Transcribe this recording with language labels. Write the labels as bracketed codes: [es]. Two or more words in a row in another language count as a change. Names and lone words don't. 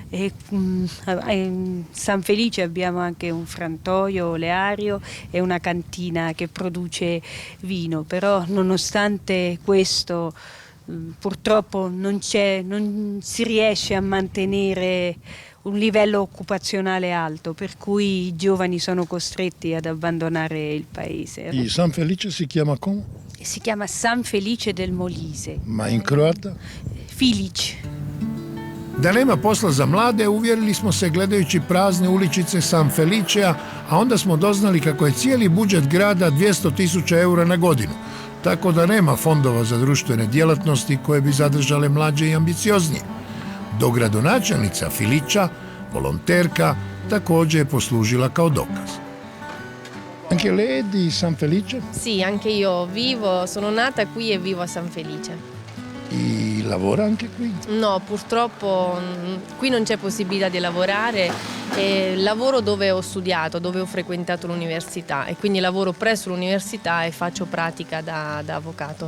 [it] In San Felice abbiamo anche un frantoio oleario e una cantina che produce vino, però nonostante questo purtroppo non si riesce a mantenere un livello occupazionale alto, per cui i giovani sono costretti ad abbandonare il paese. I San Felice si chiama come? Si chiama San Felice del Molise. Ma in croata? Filić. [hr] Da nema posla za mlade, uvjerili smo se gledajući prazne uličice San Felicea, a onda smo doznali kako je cijeli budžet grada 200.000 eura na godinu, tako da nema fondova za društvene djelatnosti koje bi zadržale mlađe i ambicioznije. Dogradonačelnica Filića, volonterka, također je poslužila kao dokaz. [it] Anche lei di San Felice? Sì, anche io sono nata qui e vivo a San Felice. E lavora anche qui? No, purtroppo qui non c'è possibilità di lavorare. Lavoro dove ho studiato, dove ho frequentato l'università e quindi lavoro presso l'università e faccio pratica da avvocato.